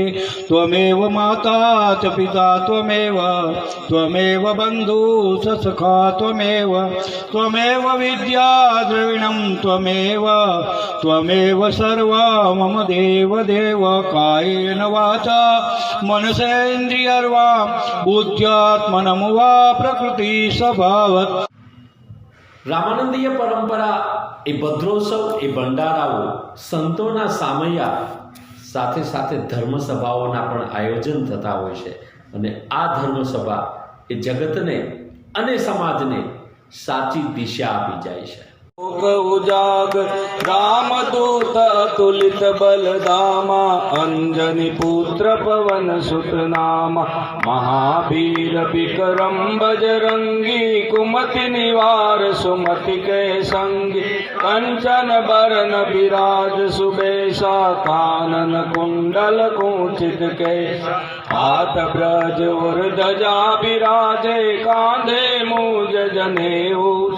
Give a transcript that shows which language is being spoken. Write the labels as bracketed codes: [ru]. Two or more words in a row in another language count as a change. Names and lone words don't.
[sa] त्वमेव माता च पिता त्वमेव बन्धु च सखा त्वमेव विद्या द्रविणं त्वमेव सर्व मम देव कायेन वाचा मनसेन्द्रियर्वा बुद्ध्यात्मनं वा प्रकृति स्वभावत्. [gu] રામાનંદીય પરંપરા એ ભદ્રોત્સવ એ ભંડારાઓ સંતોના સામૈયા સાથે સાથે ધર્મસભાઓના પણ આયોજન થતા હોય છે. અને આ ધર્મસભા એ જગતને અને સમાજને સાચી દિશા આપી જાય છે. [awa] उजागर रामदूत अतुलित बलदामा अंजनी पुत्र पवन सुत नामा महावीर विक्रम बजरंगी कुमति निवार सुमति के संगी कंचन बरन विराज सुबेशा कानन कुंडल कुंचित केसा हाथ ब्रज और ध्वजा विराजे कांधे मूज जनेऊ